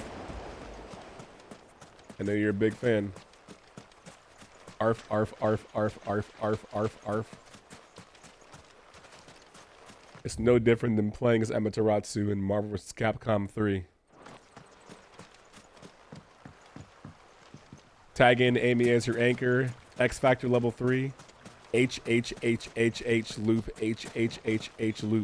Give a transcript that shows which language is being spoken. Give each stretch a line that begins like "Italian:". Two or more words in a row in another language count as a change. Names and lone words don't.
English: I know you're a big fan. Arf, arf, arf, arf, arf, arf, arf, arf. It's no different than playing as Amaterasu in Marvel vs. Capcom 3. Tag in Amy as your anchor. X Factor level 3. H, H, H, H, H, loop, H, H, H, H, loop.